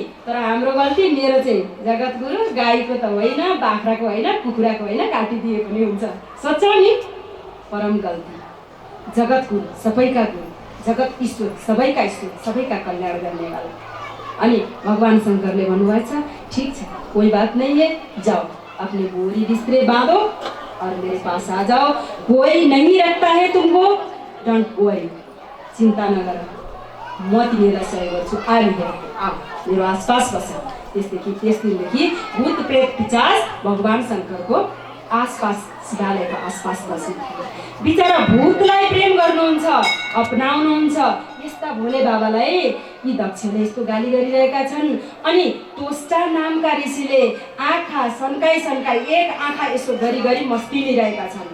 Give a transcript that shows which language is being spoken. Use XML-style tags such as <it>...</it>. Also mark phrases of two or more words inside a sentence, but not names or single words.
<ne>तर हाम्रो गल्ती, मेरो चाहिँ जगत गुरु, गाईको त होइन, बाख्राको होइन, कुखुराको होइन, काटिदिए पनि हुन्छ, सोच्छौ नि। परम गल्ती। जगत गुरु, सबैका गुरु, जगत ईश्वर, सबैका ईश्वर, सबैका कल्याण गर्नेवाला। अनि भगवान शङ्करले भन्नुभएको छ, ठिक छ,</ne> <hi>कोई बात नहीं है, जाओ अपने बोरी बिस्तरे बांधो और मेरे पास आ जाओ। कोई नहीं रखता है तुमको,</hi> <en>don't worry,</en> <ne>चिन्ता नगर, म तिमीलाई सहयोग गर्छु, आओ मेरो आसपास बस। त्यस दिनदेखि भूत प्रेत पिशाच भगवान शङ्करको आसपास, शिवालयको आसपास बस्नु। बिचरा भूतलाई प्रेम गर्नुहुन्छ, अपनाउनुहुन्छ। यस्ता भोले बाबालाई यी दक्षले यस्तो गाली गरिरहेका छन्। अनि तोष्टा नामका ऋषिले आँखा सन्काई सन्काई, एक आँखा यसो गरी गरी मस्ती लिइरहेका छन्।</ne>